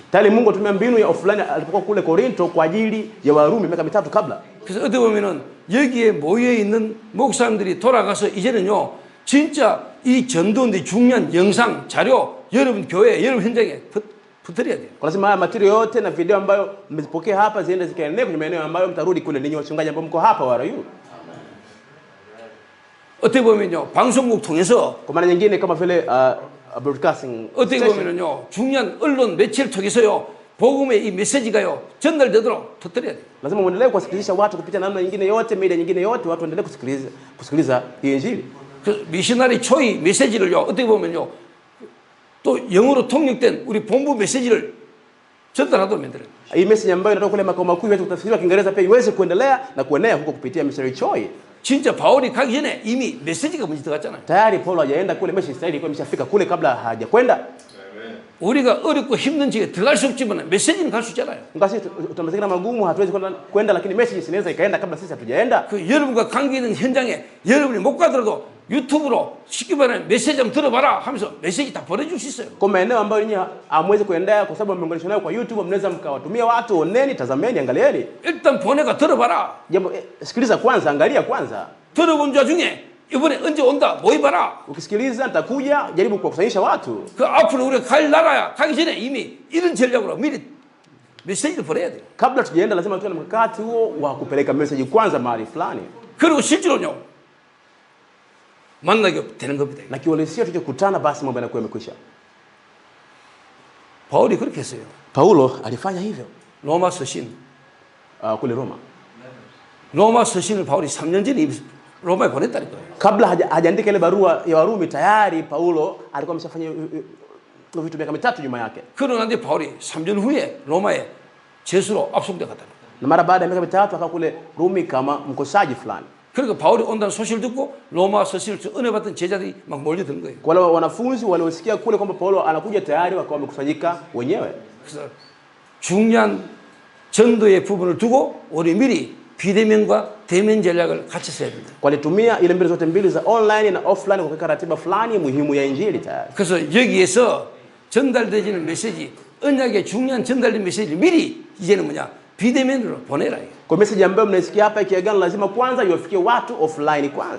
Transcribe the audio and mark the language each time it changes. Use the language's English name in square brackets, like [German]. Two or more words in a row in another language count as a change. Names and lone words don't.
[Swahili] Tayari Mungu atumia mbinu ya offline alipokuwa kule Korinto kwa ajili ya Warumi miaka mitatu kabla. [Korean] 그래서 어떻게 보면은 여기에 모여 있는 목사님들이 돌아가서 이제는요 진짜 이 전도인데 중요한 영상 자료 여러분 교회 여러분 현장에 붙들어야 돼요. [Swahili] Kwa lazima haya material yote na video ambayo mmezipokea hapa ziende zikaenee kwenye maeneo ambayo mtarudi kule ninyi wachungaji ambao mko hapa warayu. [Korean] 어떻게 보면요 방송국 통해서 [Swahili] Kwa maana nyingine kama vile broadcasting [Korean] 어떻게 station. 보면요 중요한 언론 매체를 통해서요 복음의 이 메시지가요 전달되도록 터뜨려야 돼요. [Swahili] Lazima muendelee kuwasikilizisha watu kupitia namna nyingine yote, media nyingine yote, watu waendelee kusikiliza hii injili. [Korean] 그 미셔너리 초이 메시지를요 어떻게 보면요 또 영어로 통역된 우리 본부 메시지를 전달하도록 만들어요. [Swahili] Hii message ambayo inatoka kule makao makuu yetu kutafsiriwa Kiingereza pia iweze kuendelea na kuenea huko kupitia missionary Choi. [Korean] 진짜 바울이 가기 전에 이미 메시지가 먼저 들어갔잖아요. [Swahili] Tayari Paulo hajaenda kule, [English] message style [Swahili] ilikuwa imeshafika kule kabla hajakwenda. [Korean] 우리가 어렵고 힘든 지에 들어갈 수 없지만 메시지는 갈 수 있잖아요. [Swahili] Ngasi tutamazingira magumu hatuwezi kwenda, lakini message inaweza ikaenda kabla sisi hatujaenda. [Korean] 그 여러분과 관계 있는 현장에 여러분이 못 가더라도 유튜브로 쉽게 말하면 메시지 좀 들어봐라 하면서 메시지 다 보내줄 수 있어요. [Swahili] Kwa maeneo ambayo nyinyi hamwezi kuendea kwa sababu mmeunganishwa nayo kwa YouTube, mnaweza mkawatumia watu, oneni, tazameni, angalieni. [Korean] 일단 보내가 들어봐라. [Swahili] Jambo sikiliza kwanza, angalia kwanza. [Korean] 들어본 자 중에 이번에 언제 온다 모여봐라. [Swahili] Ukisikiliza nitakuja, jaribu kuwakusanyisha watu. [Korean] 그 앞으로 우리가 갈 나라야 가기 전에 이미 이런 전략으로 미리 메시지를 보내야 돼요. [Swahili] Kabla tujaenda lazima tuwe na mkakati huo wa kupeleka message kwanza mahali fulani. [Korean] 그리고 실제로요 만나게 되는 겁니다. [Swahili] Na kiuhalisia tukikutana basi mambo yanakuwa yamekwisha. [Korean] 바울이 그렇게 했어요. [Swahili] Paulo alifanya hivyo [Korean] 로마 서신. [Swahili] kule Roma. [Korean] 로마 서신을 바울이 3년 전에 로마에 보냈다니까요. [Swahili] Kabla hajaandika ile barua ya Warumi tayari Paulo alikuwa ameshafanya vitu miaka mitatu nyuma yake. [Korean] 그러는데 바울이 3년 후에 로마에 제수로 압송돼 갔다. [Swahili] Na mara baada ya miaka mitatu akawa kule Rumi kama mkosaji fulani. [Korean] 그리고 바울이 온다는 소식을 듣고 로마 서신을 은혜 받던 제자들이 막 몰려드는 거예요. [Swahili] Kwa wale wanafunzi waliosikia kule kwamba Paulo anakuja tayari wakawa wamekusanyika wenyewe. [Korean] 그래서 중요한 전도의 부분을 두고 우리 미리 비대면과 대면 전략을 같이 써야 된다. [Swahili] Walitumia ile mbili zote mbili za online na offline kuweka ratiba fulani muhimu ya injili tayari. [Korean] 그래서 여기에서 전달되지는 메시지, 언약의 중요한 전달된 메시지를 미리 이제는 뭐냐 비대면으로 보내라. [Swahili] Kwa message ambayo mnaisikia hapa ikiagano lazima kwanza iwafikie watu offline kwanza.